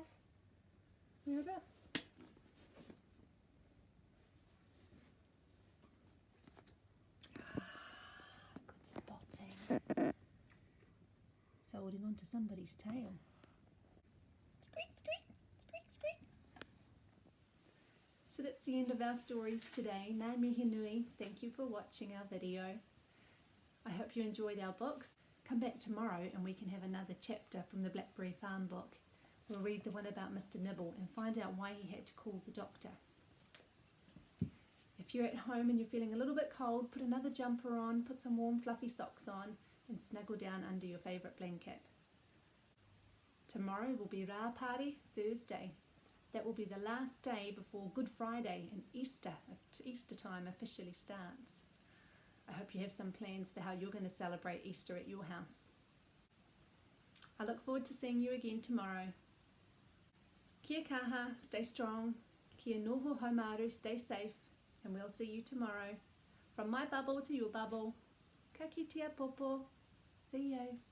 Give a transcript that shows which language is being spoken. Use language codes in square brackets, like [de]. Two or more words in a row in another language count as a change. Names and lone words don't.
[en] Whereabouts? Good spotting. It's holding on to somebody's tail. Squeak, squeak, squeak, squeak. So that's the end of our stories today. [mi] Ngā mihi nui, [en] thank you for watching our video. I hope you enjoyed our books. Come back tomorrow and we can have another chapter from the Blackberry Farm book. We'll read the one about Mr. Nibble and find out why he had to call the doctor. If you're at home and you're feeling a little bit cold, put another jumper on, put some warm fluffy socks on and snuggle down under your favourite blanket. Tomorrow will be [mi] Rā Pāri, [en] Thursday. That will be the last day before Good Friday and Easter time officially starts. I hope you have some plans for how you're going to celebrate Easter at your house. I look forward to seeing you again tomorrow. [mi] Kia kaha, [en] stay strong. [mi] Kia noho haumaru, [en] stay safe. And we'll see you tomorrow. From my bubble to your bubble. [mi] Ka kitea popo. [en] See you.